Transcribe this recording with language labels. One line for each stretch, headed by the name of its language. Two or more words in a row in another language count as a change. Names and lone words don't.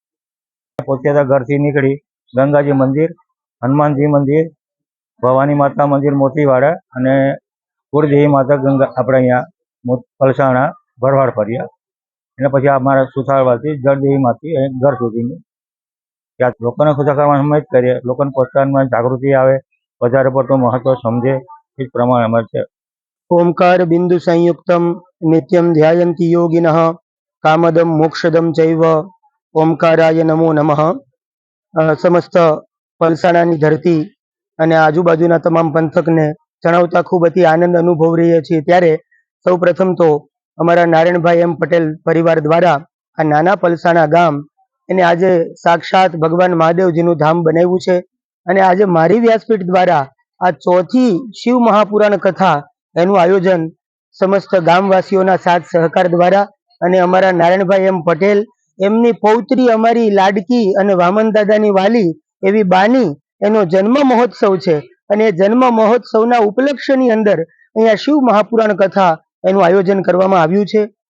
Gujarati: પોતે ઘરથી નીકળી ગંગાજી મંદિર, હનુમાનજી મંદિર, ભવાની માતા મંદિર મોતીવાડા અને કુળદેવી માતા ગંગા આપણે અહીંયા પલસાણા ભરવાડ ફર્યા અને પછી અમારા સુથારવાથી જળદેવીમાંથી ઘર સુધીની ત્યાં લોકોને ખુશા કરવાનું અમે જ કરીએ। લોકોને પોતાની જાગૃતિ આવે, વધારે પડતું મહત્વ સમજે, એ જ પ્રમાણે અમારે છે।
Sanskrit: ओंकार बिंदु संयुक्तम नित्यम ध्यायन्ति योगिनः कामदम मोक्षदम चैव ओंकाराय नमो नमः।
Gujarati: સમસ્ત પલસાણાની ધરતી અને આજુબાજુના તમામ પંથકને જણાવતા ખૂબ અતિ આનંદ અનુભવ રહીએ છીએ। ત્યારે સૌ પ્રથમ તો અમારા નારાયણભાઈ એમ પટેલ પરિવાર દ્વારા આ નાના પલસાણા ગામ એને આજે સાક્ષાત ભગવાન મહાદેવજીનું ધામ બનાવ્યું છે અને આજે મારી વ્યાસપીઠ દ્વારા આ ચોથી શિવ મહાપુરાણ કથા એનું આયોજન સમસ્ત ગામવાસીઓના સાથ સહકાર દ્વારા અને અમારા નારાયણભાઈ એમ પટેલ એમની પૌત્રી અમારી લાડકી અને વામન દાદાની વાલી એવી બાની એનો જન્મ મહોત્સવ છે અને જન્મ મહોત્સવના ઉપલક્ષ્યની અંદર અહીંયા શિવ મહાપુરાણ કથા એનું આયોજન કરવામાં આવ્યું છે।